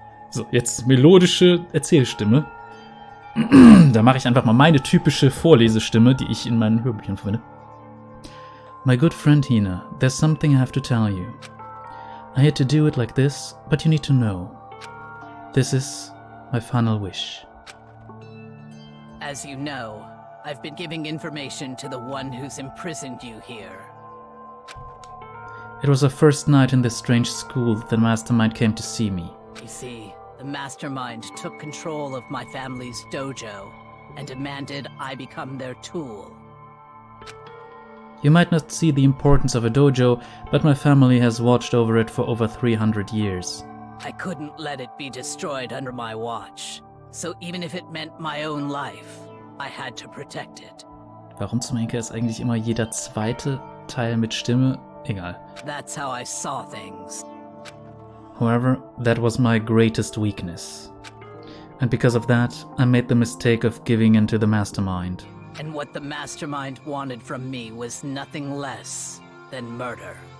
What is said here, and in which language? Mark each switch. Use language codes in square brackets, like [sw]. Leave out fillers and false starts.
[de] So, jetzt melodische Erzählstimme. Da mache ich einfach mal meine typische Vorlesestimme, die ich in meinen Hörbüchern verwende. [en] My good friend Hina, there's something I have to tell you. I hate to do it like this, but you need to know. This is my final wish. As you know, I've been giving information to the one who's imprisoned you here. It was our first night in this strange school that the mastermind came to see me. You see, the mastermind took control of my family's dojo and demanded I become their tool. You might not see the importance of a dojo, but my family has watched over it for over 300 years. I couldn't let it be destroyed under my watch, so even if it meant my own life, I had to protect it. [de] Warum zum Henker ist eigentlich immer jeder zweite Teil mit Stimme? Egal. [en] That's how I saw things. However, that was my greatest weakness. And because of that, I made the mistake of giving in to the mastermind. And what the mastermind wanted from me was nothing less than murder.